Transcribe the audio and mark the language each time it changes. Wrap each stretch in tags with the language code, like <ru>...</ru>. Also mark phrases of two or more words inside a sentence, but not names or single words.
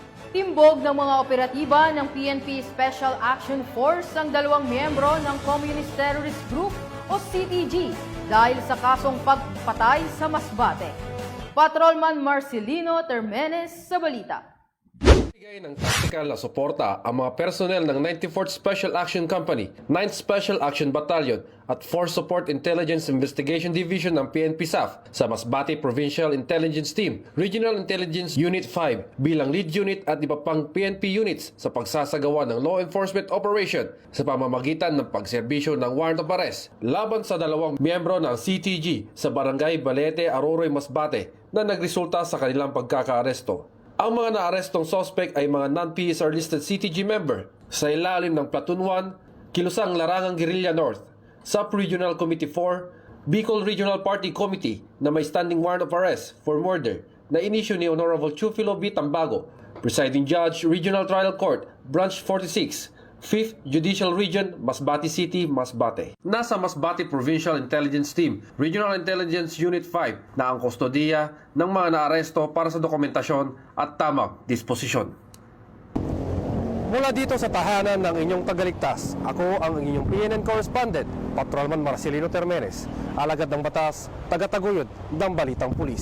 <tl>Timbog ng mga operatiba ng PNP Special Action Force ang dalawang miyembro ng Communist Terrorist Group o CTG dahil sa kasong pagpatay sa Masbate. Patrolman Marcelino Termenes sa balita. Bigay ng tactical na suporta ang mga personnel ng 94th Special Action Company, 9th Special Action Battalion at Force Support Intelligence Investigation Division ng PNP SAF sa Masbate Provincial Intelligence Team, Regional Intelligence Unit 5 bilang lead unit at iba pang PNP units sa pagsasagawa ng</tl> <en>law enforcement operation</en> <tl>sa pamamagitan ng pagserbisyo ng</tl> <en>warrant of arrest</en> <tl>laban sa dalawang miyembro ng CTG sa Barangay Balete, Aroroy, Masbate na nagresulta sa kanilang pagkakaaresto. Ang mga naarestong suspect ay mga</tl> <en>non-PSR listed CTG member</en> <tl>sa ilalim ng Platoon 1, Kilusang Larangang Guerrilla North, Sub-Regional Committee 4, Bicol Regional Party Committee na may</tl> <en>standing warrant of arrest for murder</en> <tl>na inisyu ni Honorable Chufilo B. Tambago, Presiding Judge, Regional Trial Court, Branch 46, 5th Judicial Region, Masbate City, Masbate. Nasa Masbate Provincial Intelligence Team, Regional Intelligence Unit 5 na ang kustodiya ng mga naaresto para sa dokumentasyon at tamang disposisyon. Mula dito sa tahanan ng inyong tagaligtas, ako ang inyong PNN correspondent, Patrolman Marcelino Termenes, alagad ng batas, tagataguyod ng Balitang Pulis.</tl>